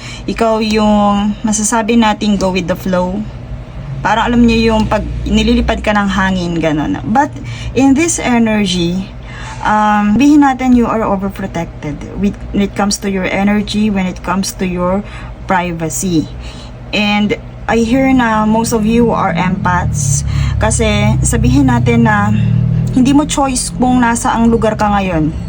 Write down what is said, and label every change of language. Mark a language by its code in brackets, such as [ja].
[tl] Ikaw yung masasabi natin [en] go with the flow. [tl] Parang alam niyo yung pag nililipad ka ng hangin, gano'n. [en] But in this energy, [tl] sabihin natin [en] you are overprotected when it comes to your energy, when it comes to your privacy. And I hear na most of you are empaths. [tl] Kasi sabihin natin na hindi mo choice kung nasa ang lugar ka ngayon.